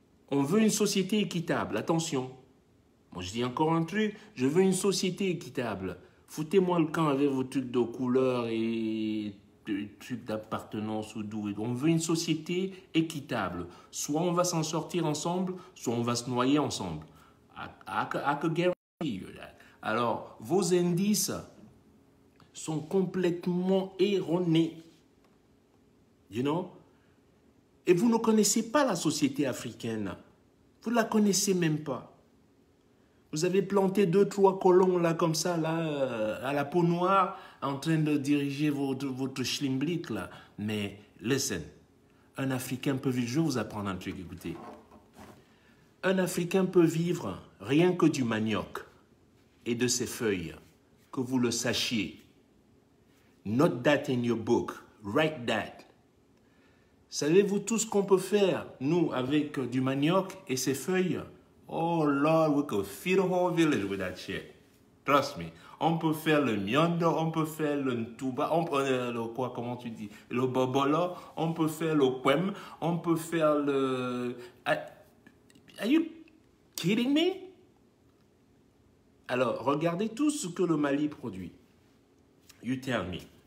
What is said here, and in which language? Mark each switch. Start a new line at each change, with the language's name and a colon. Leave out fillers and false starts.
French: On veut une société équitable. Attention. Moi, je dis encore un truc. Je veux une société équitable. Foutez-moi le camp avec vos trucs de couleur et trucs d'appartenance ou d'où. On veut une société équitable. Soit on va s'en sortir ensemble, soit on va se noyer ensemble.
English: I could guarantee you that.
French: Alors, vos indices sont complètement erronés.
English: You know?
French: Et vous ne connaissez pas la société africaine. Vous ne la connaissez même pas. Vous avez planté 2-3 colons là comme ça, là, à la peau noire, en train de diriger votre schlimblick là. Mais,
English: listen,
French: un Africain peut vivre, je vais vous apprendre un truc, écoutez. Un Africain peut vivre rien que du manioc et de ses feuilles, que vous le sachiez.
English: Note that in your book, write that.
French: Savez-vous tout ce qu'on peut faire, nous, avec du manioc et ses feuilles?
English: Oh Lord, we could feed a whole village with that shit. Trust me.
French: On peut faire le miondo, on peut faire le ntuba, on peut le quoi, comment tu dis, le bobolo, on peut faire le kwem, on peut faire le...
English: Are you kidding me?
French: Alors, regardez tout ce que le Mali produit.
English: You tell me.